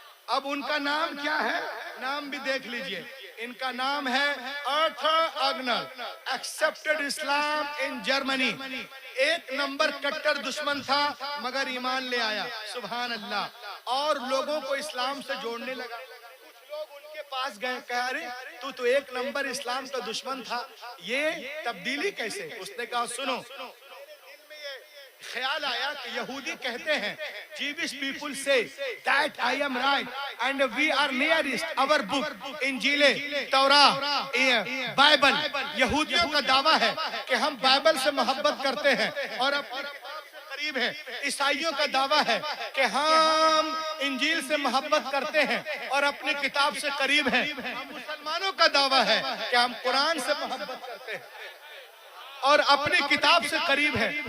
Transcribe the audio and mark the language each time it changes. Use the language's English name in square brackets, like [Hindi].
[Hindi] अब उनका नाम क्या है? नाम भी देख लीजिए, इनका नाम है Arthur अग्नर, [English] Accepted Islam in Germany. [Hindi] एक नंबर कट्टर दुश्मन था मगर ईमान ले आया, सुभान अल्लाह। और लोगों को इस्लाम से जोड़ने लगा। कुछ लोग उनके पास गए, कहा अरे तू तो एक नंबर इस्लाम का दुश्मन था, ये तब्दीली कैसे? उसने कहा सुनो, ख्याल आया कि यहूदी कहते हैं [English] Jewish people say that I am right and we are nearest our book [Hindi] इंजील, तौरात, बाइबल। यहूदियों का दावा है कि हम बाइबल से मोहब्बत करते हैं और अपनी किताब से करीब है। ईसाइयों का दावा है कि हम इंजील से मोहब्बत करते हैं और अपनी किताब से करीब हैं। मुसलमानों का दावा है कि हम कुरान से मोहब्बत करते हैं और अपनी किताब से करीब है।